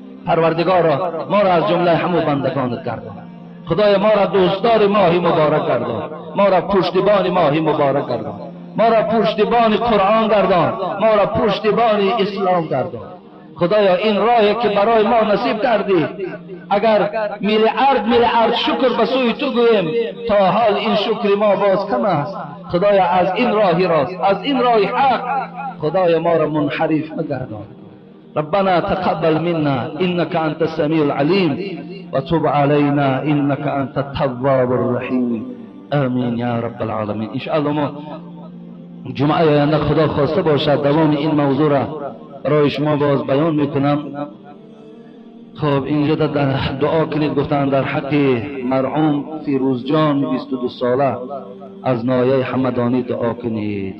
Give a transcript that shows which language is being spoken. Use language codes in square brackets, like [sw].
[fa] پروردگارا ما را از جمله همو بندگانت گردان. خدای ما را دوستدار ماهی مبارک گردان، ما را پشتیبان ماهی مبارک گردان، ما را پشتیبان قرآن گردان، ما را پشتیبان اسلام گردان. خدایا این راهی که برای ما نصیب کردی اگر میلیارد شکر به سوی تو گویم تا حال این شکر ما باز کم است. خدایا از این راهی راست، از این راهی حق خدایا ما را منحرف مگردان. [ar] ربنا تقبل منا انك انت السميع العليم وتب علينا انك انت التواب الرحيم. آمین یا رب العالمین. [fa] ان شاء الله ما جمعه آینده خدا خواسته باشد دوام این موضوع را برای شما باز بیان میکنم. خب اینجا در دعا کنید، گفتن در حق مرحوم فیروز جان 22 ساله از نایه حمدانی دعا کنید.